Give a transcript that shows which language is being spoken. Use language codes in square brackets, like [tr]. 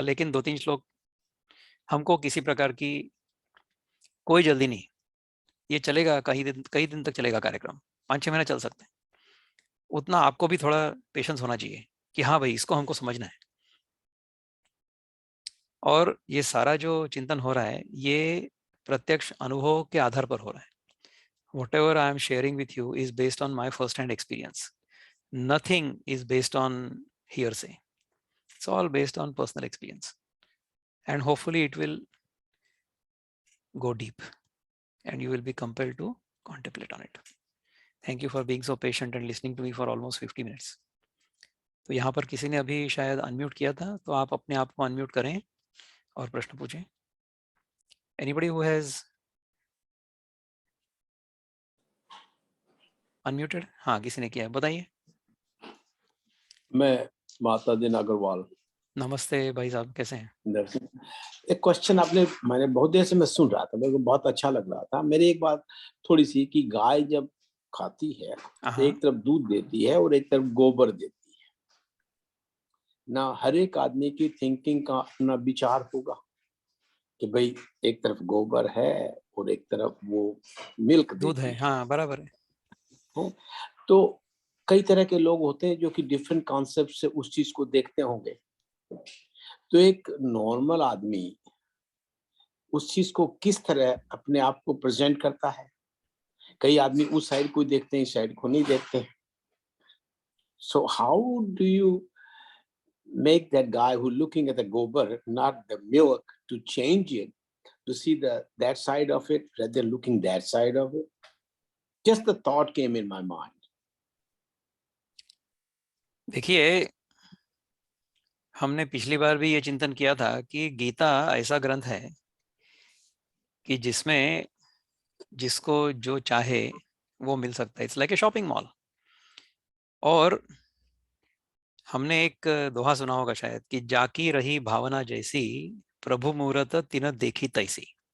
[hi] लेकिन 2-3 श्लोक हमको किसी प्रकार की कोई जल्दी नहीं, ये चलेगा, कई दिन तक चलेगा कार्यक्रम, 5-6 महीना चल सकते हैं। उतना आपको भी थोड़ा पेशेंस होना चाहिए कि हाँ भाई, इसको हमको समझना है। और ये सारा जो चिंतन हो रहा है ये प्रत्यक्ष अनुभव के आधार पर हो रहा है। [en] Whatever I am sharing with you is based on my first hand experience. Nothing is based on hearsay. It's all based on personal experience. And hopefully it will go deep and you will be compelled to contemplate on it. Thank you for being so patient and listening to me for almost 50 minutes. [hi] तो यहाँ पर किसी ने अभी शायद unmute किया था, तो आप अपने आप को अनम्यूट करें और प्रश्न पूछें। [en] Anybody who has unmuted? [hi] हाँ, किसी ने किया है, बताइए। मैं माता दिन अग्रवाल। नमस्ते भाई साहब, कैसे हैं? एक क्वेश्चन मैंने बहुत देर से मैं सुन रहा था, मेरे को बहुत अच्छा लग रहा था। मेरी एक बात थोड़ी सी कि गाय जब खाती है तो एक तरफ दूध देती है और एक तरफ गोबर देती है ना। हर एक आदमी की थिंकिंग का अपना विचार होगा कि भाई एक तरफ गोबर है और एक तरफ वो मिल्क दूध है। हाँ, बराबर है। तो कई तरह के लोग होते हैं जो कि डिफरेंट कॉन्सेप्ट से उस चीज को देखते होंगे। तो एक नॉर्मल आदमी उस चीज को किस तरह अपने आप को प्रेजेंट करता है? कई आदमी उस साइड को देखते हैं, इस साइड को नहीं देखते हैं। [en] So how do you make that guy who looking at the gobar, not the milk, to change it, to see that side of it rather than looking that side of it? Just the thought came in my mind. [hi] देखिए, हमने पिछली बार भी ये चिंतन किया था कि गीता ऐसा ग्रंथ है कि जिसमें जिसको जो चाहे वो मिल सकता है। [en] It's like a shopping mall. [hi] और हमने एक दोहा सुना होगा शायद कि जाकी रही भावना जैसी, प्रभु मूरत तिन देखी तैसी।